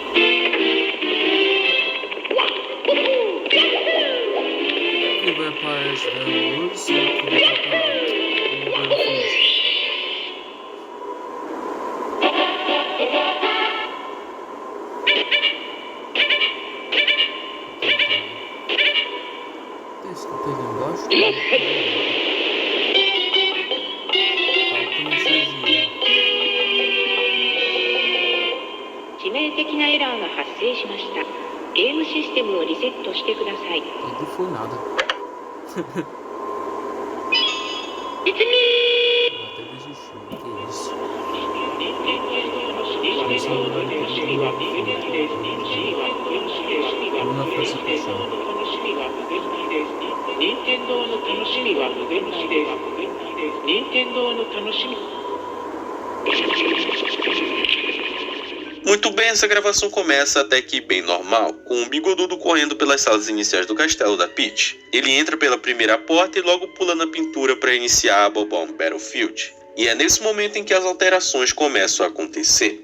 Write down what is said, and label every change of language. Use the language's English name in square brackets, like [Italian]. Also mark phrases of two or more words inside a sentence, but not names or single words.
[Portuguese] Que vai para esta ursa, que vai para esse que tem embaixo. Falta um seja. [Japanese] 致命的なエラーが発生しました。ゲームシステムをリセットしてください。 [Portuguese] Não foi nada. [English] It's me! [Portuguese] Até desistiu. Que isso? [Japanese] 任天堂の楽しみは無限大です。任天堂の楽しみ。 [Portuguese] Muito bem, essa gravação começa até que bem normal, com o Bigodudo correndo pelas salas iniciais do castelo da Peach. Ele entra pela primeira porta e logo pula na pintura para iniciar a Bob-omb Battlefield. E é nesse momento em que as alterações começam a acontecer.